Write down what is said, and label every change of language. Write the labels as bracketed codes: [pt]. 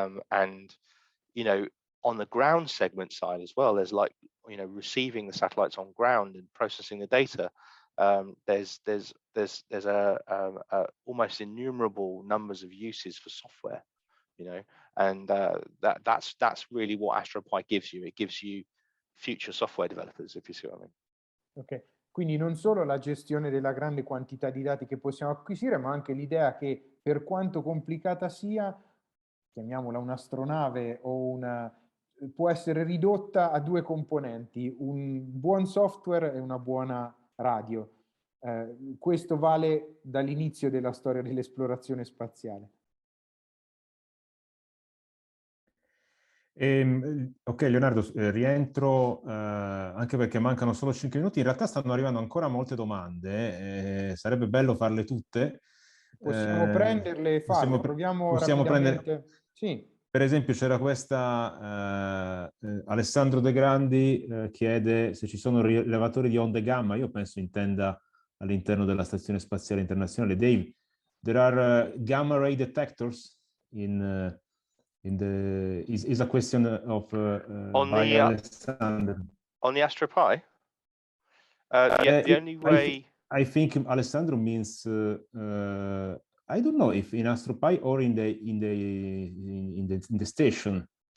[en] And you know, on the ground segment side as well, there's, like, you know, receiving the satellites on ground and processing the data. There's a almost innumerable numbers of uses for software, you know, and that's really what Astro Pi gives you. It gives you future software developers, if you see what I mean. [it] Ok, quindi non solo la gestione della grande quantità di dati che possiamo acquisire, ma anche l'idea che, per quanto complicata sia, chiamiamola un'astronave o una può essere ridotta a due componenti, un buon software e una buona radio. Questo vale dall'inizio della storia dell'esplorazione spaziale. Ok Leonardo, rientro anche perché mancano solo 5 minuti. In realtà stanno arrivando ancora molte domande, sarebbe bello farle tutte. Possiamo prenderle e farlo, proviamo rapidamente. Sì. Per esempio c'era questa, Alessandro De Grandi chiede se ci sono rilevatori di onde gamma. Io penso intenda all'interno della Stazione Spaziale Internazionale. [en] Dave, there are gamma ray detectors in the is a question of by Alessandro. On the Astro Pi? The only way... I think Alessandro means I don't know if in Astro Pi or in the station.